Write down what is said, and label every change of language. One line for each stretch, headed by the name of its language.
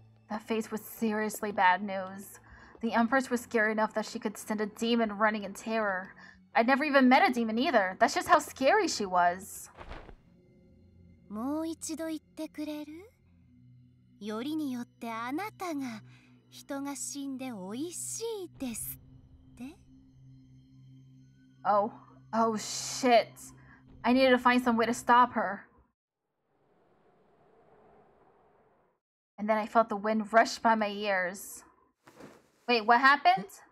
English: That face was seriously bad news. The Empress was scary enough that she could send a demon running in terror. I'd never even met a demon either. That's just how scary she was.
Japanese: もう一度言ってくれる？よりによってあなたが人が死んで美味しいですって？
English: Oh shit. I needed to find some way to stop her. And then I felt the wind rush by my ears. Wait, what happened?